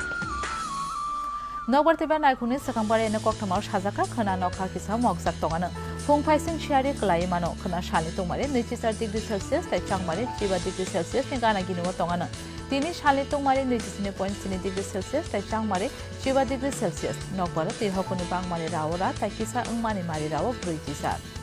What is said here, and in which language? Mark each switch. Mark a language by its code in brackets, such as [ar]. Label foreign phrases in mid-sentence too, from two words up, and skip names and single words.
[trp] Nomor tiba naikuni sekambari ene koktuma sajaka khana nokha kisa moksak tongana. फुं फाइसिं शियारि क्लाय मानो खना सालि तंमारे 24 [en] degree Celsius [trp] ताई चांगमारे 7 [en] degree Celsius [trp] नि गाना गिनुवा तंगाना तिनि सालि तंमारे 29.3 [en] degree Celsius [trp] ताई चांगमारे 7 [en] degree Celsius [trp] नकबार तिरहकुनि बांगमारे रावरा ताई किसा अंगमानि मारि राव ब्रैजिसा